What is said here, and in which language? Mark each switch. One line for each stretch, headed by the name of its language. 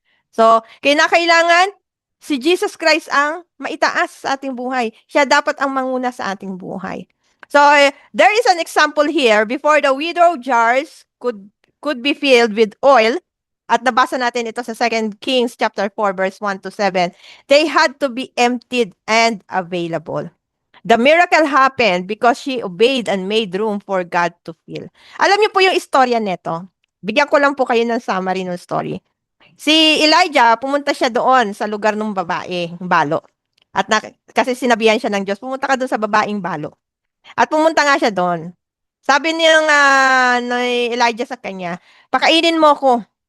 Filipino: So, kinakailangan si Jesus Christ ang maitaas sa ating buhay. Siya dapat ang manguna sa ating buhay.
English: So, there is an example here. Before the widow jars could be filled with oil,
Filipino: at nabasa natin ito sa
English: 2 Kings chapter 4 verse 1 to 7, they had to be emptied and available. The miracle happened because she obeyed and made room for God to fill.
Filipino: Alam niyo po yung istorya nito. Bigyan ko lang po kayo ng summary ng story. Si Elijah, pumunta siya doon sa lugar ng babae, balo. Kasi sinabihan siya ng Diyos, pumunta ka doon sa babaeng balo. At pumunta nga siya doon. Sabi ni Elijah sa kanya, pakainin mo ko.